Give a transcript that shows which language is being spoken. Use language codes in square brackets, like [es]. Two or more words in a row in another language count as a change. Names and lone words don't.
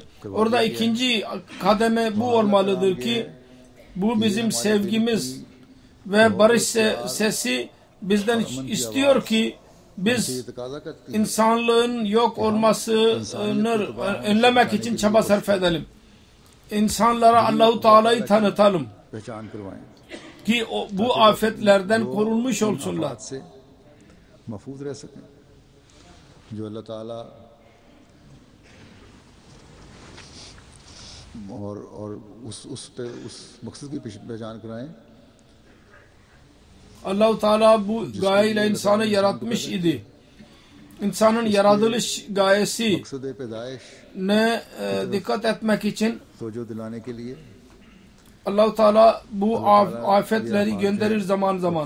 [tr] Orada ikinci kademe bu olmalıdır ki bu bizim sevgimiz ve barış sesi bizden istiyor ki biz insanlığın yok olmasını önlemek için çaba sarf edelim. İnsanlara Allahu Teala'yı tanıtalım ki bu afetlerden korunmuş olsunlar. [hi] जो अल्लाह ताला और उस मकसद की पहचान कराएं. [tr] Allah-u Teala bu gayeyle insanı yaratmış idi. İnsanın yaratılış gayesi ne dikkat etmek için Allah-u Teala bu afetleri gönderir zaman zaman.